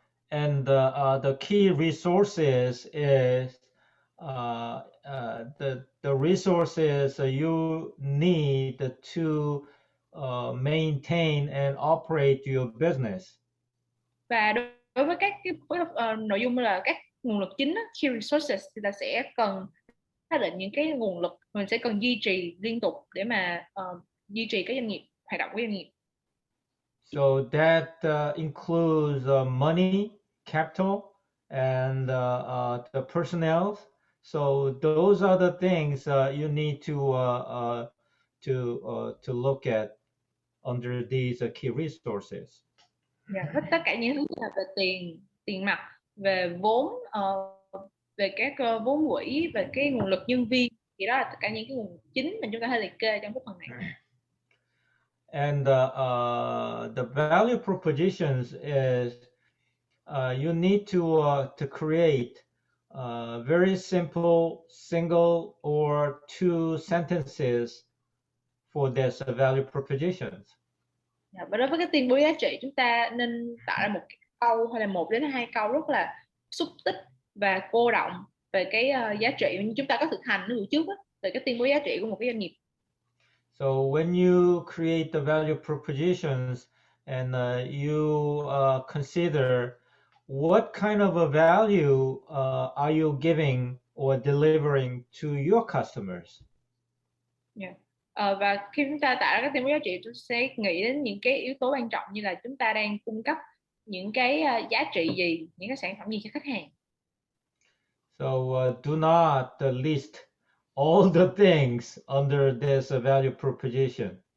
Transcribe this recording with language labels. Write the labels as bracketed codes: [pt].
[en] And the key resources is the resources you need to maintain and operate your business. [vi] Và đối với các cái nội dung là các nguồn lực chính, key resources, thì ta sẽ cần xác định những cái nguồn lực mình sẽ cần duy trì liên tục để mà duy trì cái doanh nghiệp, hoạt động của doanh nghiệp. [en] So that includes money, capital, and the personnel. So those are the things you need to look at under these key resources. [vi] Tất cả những thứ là về tiền mặt, về vốn, về các vốn quỹ, về cái nguồn lực nhân viên, thì đó là tất cả những cái nguồn chính mà chúng ta hay liệt kê trong cái phần này. [en] And the value propositions is you need to create very simple single or two sentences for this value propositions. [vi] Và đối với cái tuyên bố giá trị, chúng ta nên tạo ra một câu hay là 1 đến 2 câu rất là xúc tích và cô động về cái giá trị như chúng ta có thực hành ở buổi trước đó, về cái tuyên bố giá trị của một cái doanh nghiệp. [en] So when you create the value propositions and you consider what kind of a value are you giving or delivering to your customers? [vi] Và khi chúng ta tạo ra các tuyên bố giá trị, chúng sẽ nghĩ đến những cái yếu tố quan trọng như là chúng ta đang cung cấp những cái giá trị gì, những cái sản phẩm gì cho khách hàng. [en] So do not list all the things under this value proposition.